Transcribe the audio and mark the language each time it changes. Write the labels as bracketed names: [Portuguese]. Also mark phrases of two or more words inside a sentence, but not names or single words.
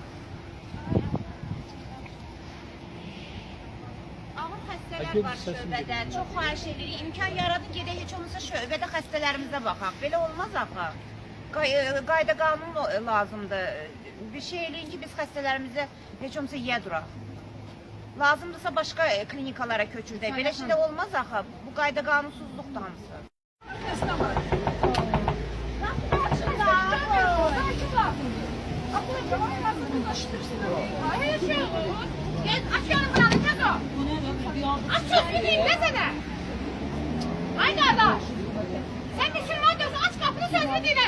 [Azerbaijani] Ağır xəstələr var şöbədə, çox xahiş edirik, imkan yaradın gedək heç olmasa şöbədə xəstələrimizə baxaq. Belə olmaz axı. Qayda qanun lazımdır. Bir şey eləyin ki, biz xəstələrimizə heç olmasa yiyə duraq. Lazımdırsa başqa klinikalara köçürdək. Belə şey də olmaz axı. Bu qayda qanunsuzluqdur hamısı. [Turkish] Aç gideyim ne sana? Ay kardeş. Sen Müslüman diyorsun, aç kapını sözünü dinle.